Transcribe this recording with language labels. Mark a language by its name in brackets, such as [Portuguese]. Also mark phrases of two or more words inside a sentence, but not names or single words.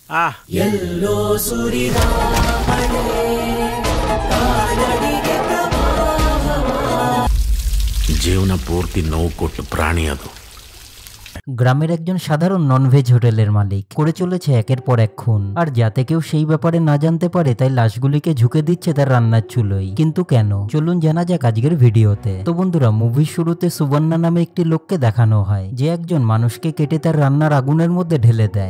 [Kannada] ಆಹ್ ಎಲ್ಲೋ ಸುರಿದ ಮಳೆ ಕಾಲಡಿಗೆ ಪ್ರವಾಹವ ಜೀವನ ಪೂರ್ತಿ ನೋವು ಕೊಟ್ಟು ಪ್ರಾಣಿ ಅದು। [Bangla] গ্রামের একজন সাধারণ [English] nonveg hotel [Bangla] মালিক করে চলেছে একের পর এক খুন, আর যাতে কেউ সেই ব্যাপারে না জানতে পারে তাই লাশগুলিকে ঝুঁকে দিচ্ছে তার রান্নার চুলোয়। কিন্তু কেন, চলুন জানা যাক আজকের ভিডিওতে। তো বন্ধুরা, মুভির শুরুতে সুবর্ণা নামে একটি লোককে দেখানো হয় যে একজন মানুষকে কেটে তার রান্নার আগুনের মধ্যে ঢেলে দেয়।